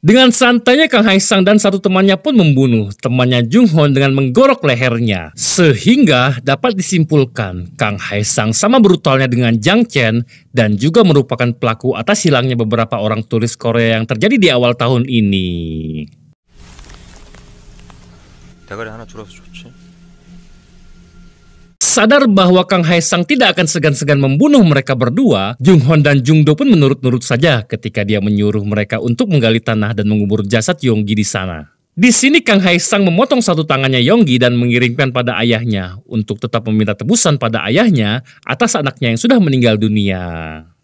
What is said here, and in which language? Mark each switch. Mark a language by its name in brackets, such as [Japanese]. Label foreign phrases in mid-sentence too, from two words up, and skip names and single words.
[Indonesian] Dengan santainya Kang Hae Sang dan satu temannya pun membunuh temannya Jung Hon dengan menggorok lehernya. Sehingga dapat disimpulkan Kang Hae Sang sama brutalnya dengan Jang Chen dan juga merupakan pelaku atas hilangnya beberapa orang turis Korea yang terjadi di awal tahun ini. [Korean] 대가리 하나 줄어서 좋지. [Indonesian] Sadar bahwa Kang Hae Sang tidak akan segan-segan membunuh mereka berdua, Jung Hon dan Jung Do pun menurut-nurut saja ketika dia menyuruh mereka untuk menggali tanah dan mengubur jasad Yonggi di sana. Di sini Kang Hae Sang memotong satu tangannya Yonggi dan mengirimkan pada ayahnya untuk tetap meminta tebusan pada ayahnya atas anaknya yang sudah meninggal dunia.